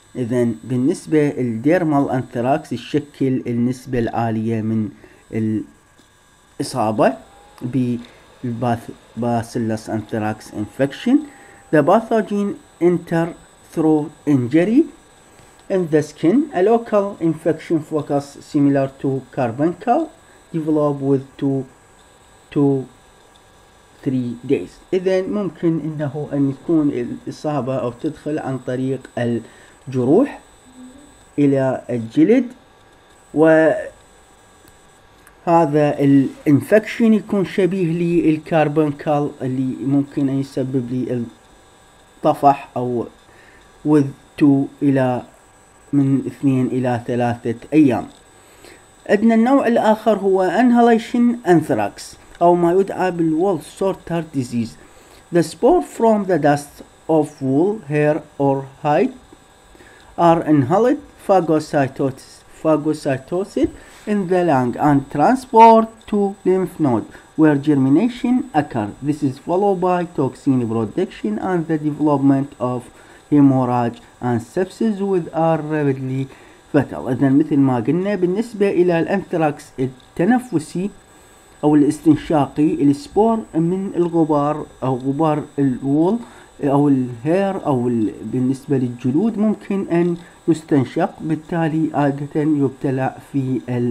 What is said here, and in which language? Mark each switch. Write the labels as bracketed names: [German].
[Arabic] إذن بالنسبة الديرمال anthrax يشكل النسبة العالية من الإصابة بالباسيلس anthrax infection. [English] The pathogen enter through injury in the skin. A local infection focus similar to carbuncle develop with 2 to 3 days. [Arabic] إذن ممكن إنه أن تكون الإصابة أو تدخل عن طريق الجروح إلى الجلد، وهذا الانفكشن يكون شبيه للكاربونكال اللي ممكن أن يسبب لي الطفح أو with 2 إلى من 2 إلى 3 أيام. عندنا النوع الآخر هو inhalation anthrax أو ما يدعى بالwool sorter disease. [English] The spore from the dust of wool, hair or hide are inhaled phagocytosed in the lung and transport to lymph node where germination occurs. This is followed by toxin production and the development of hemorrhage and sepsis with are rapidly fatal. [Arabic] إذن مثل ما قلنا بالنسبة إلى الأنثراكس التنفسي أو الاستنشاقي، السبور من الغبار أو غبار الوول أو الهير أو بالنسبة للجلود ممكن أن يستنشق، بالتالي عادة يبتلع في